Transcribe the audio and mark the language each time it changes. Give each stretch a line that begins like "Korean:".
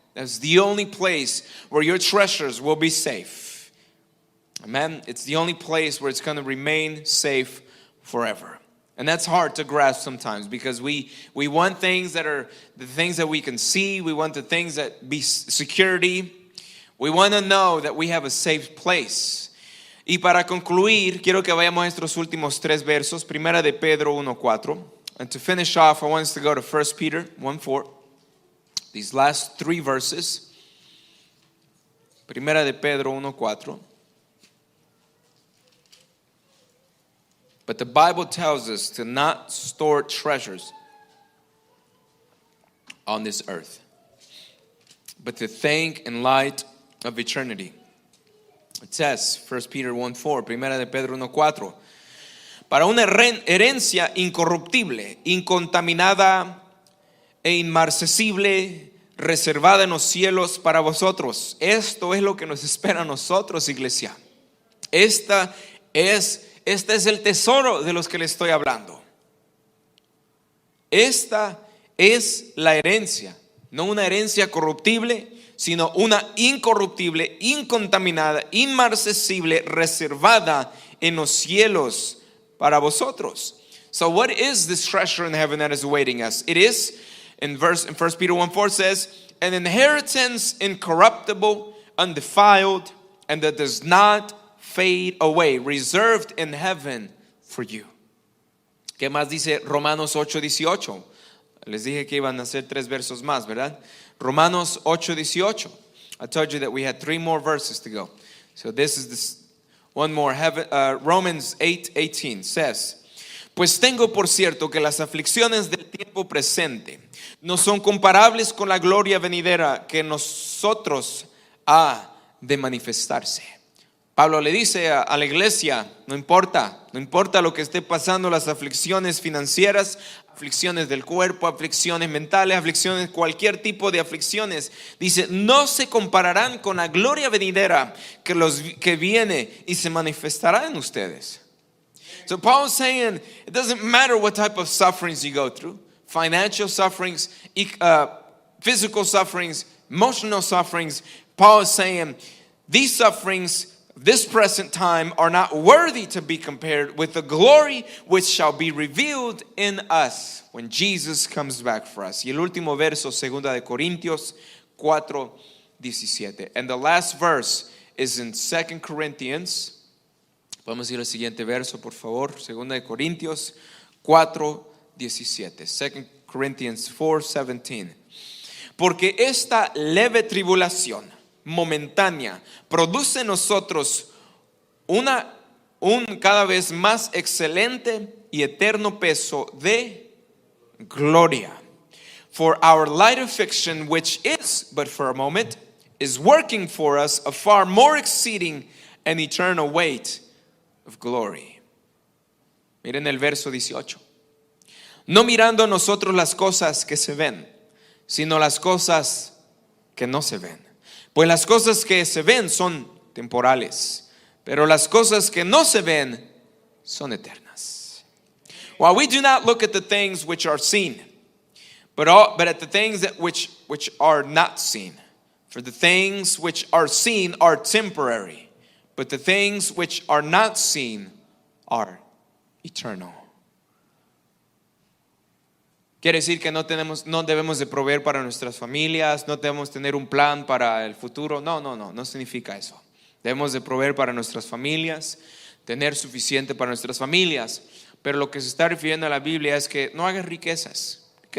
English: That's the only place where your treasures will be safe. Amen. It's the only place where it's going to remain safe forever. And that's hard to grasp sometimes because we want things that are the things that we can see. We want the things that be security. We want to know that we have a safe place.
Spanish: Y para concluir, quiero que vayamos a estos últimos tres versos, Primera de Pedro 1:4.
English: And to finish off, I want us to go to 1 Peter 1:4. These last three verses.
Spanish: Primera de Pedro 1:4.
English: But the Bible tells us to not store treasures on this earth, but to think in light of eternity. It says, 1 Peter 1:4,
Spanish: Primera de Pedro 1:4, para una herencia incorruptible, incontaminada e inmarcesible, reservada en los cielos para vosotros. Esto es lo que nos espera a nosotros, iglesia. Este es el tesoro de los que le estoy hablando. Esta es la herencia, no una herencia corruptible, sino una incorruptible, incontaminada, inmarcesible, reservada en los cielos para vosotros.
English: So what is this treasure in heaven that is awaiting us? It is, in 1 Peter 1:4 says, an inheritance incorruptible, undefiled, and that does not fade away, reserved in heaven for you.
Spanish: ¿Qué más dice Romanos 8:18? Les dije que iban a ser tres versos más, ¿verdad? Romanos 8:18.
English: I told you that we had three more verses to go. So this is this one more. Romans 8:18 says,
Spanish: pues tengo por cierto que las aflicciones del tiempo presente no son comparables con la gloria venidera que en nosotros ha de manifestarse. Pablo le dice a la iglesia, no importa lo que esté pasando, las aflicciones financieras, aflicciones del cuerpo, aflicciones mentales, aflicciones, cualquier tipo de aflicciones, dice, no se compararán con la gloria venidera que viene y se manifestará en ustedes.
English: So Paul's saying, it doesn't matter what type of sufferings you go through, financial sufferings, physical sufferings, emotional sufferings. Paul is saying, these sufferings, this present time, are not worthy to be compared with the glory which shall be revealed in us when Jesus comes back for us.
Spanish: Y el último verso, 2 de Corintios 4:17.
English: And the last verse is in 2 Corinthians.
Spanish: Vamos a ir al siguiente verso, por favor. 2 de Corintios 4:17.
English: 2 Corinthians 4:17.
Spanish: Porque esta leve tribulación momentánea produce en nosotros un cada vez más excelente y eterno peso de gloria.
English: For our light affliction, which is but for a moment, is working for us a far more exceeding and eternal weight of glory.
Spanish: Miren el verso 18. No mirando nosotros las cosas que se ven, sino las cosas que no se ven. Pues las cosas que se ven son temporales, pero las cosas que no se ven son eternas.
English: While we do not look at the things which are seen, but at the things which are not seen. For the things which are seen are temporary, but the things which are not seen are eternal.
Spanish: Quiere decir que no debemos de proveer para nuestras familias, no debemos tener un plan para el futuro. No significa eso. Debemos de proveer para nuestras familias, tener suficiente para nuestras familias. Pero lo que se está refiriendo a la Biblia es que no hagas riquezas.